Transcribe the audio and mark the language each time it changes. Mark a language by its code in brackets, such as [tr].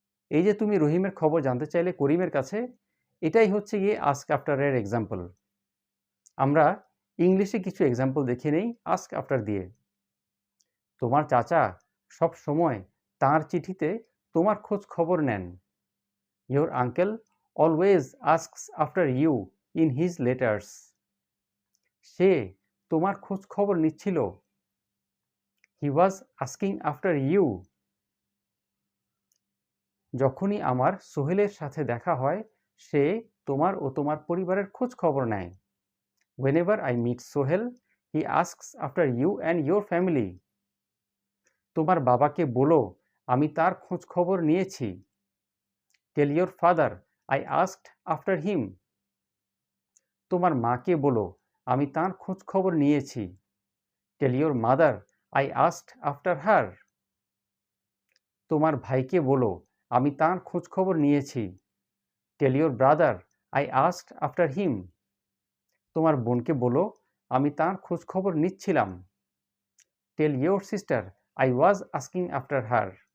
[bn] এই যে তুমি রহিমের খবর জানতে চাইলে করিমের কাছে, এটাই হচ্ছে গিয়ে আস্ক আফটারের এক্সাম্পল। আমরা ইংলিশে কিছু এক্সাম্পল দেখে নেই আস্ক আফটার দিয়ে। তোমার চাচা সব সময় তাঁর চিঠিতে তোমার খোঁজ খবর নেন। [en] Your uncle always asks after you in his letters. [bn] সে তোমার খোঁজ খবর নিচ্ছিল। [en] He was asking after you. [bn] যখনই আমার সোহেলের সাথে দেখা হয়, সে তোমার ও তোমার পরিবারের খোঁজ খবর নেয়। [en] Whenever I meet Sohel, he asks after you and your family. [bn] তোমার বাবাকে বলো আমি তার খোঁজ খবর নিয়েছি। [en] Tell your father I asked after him. [bn] তোমার মাকে বলো আমি তার খোঁজ খবর নিয়েছি। [en] Tell your mother I asked after her. [bn] তোমার ভাইকে বলো আমি তার খোঁজ খবর নিয়েছি। [en] Tell your brother I asked after him. [bn] তোমার বোনকে বলো আমি তার খোঁজ খবর নিচ্ছিলাম। [en] Tell your sister I was asking after her.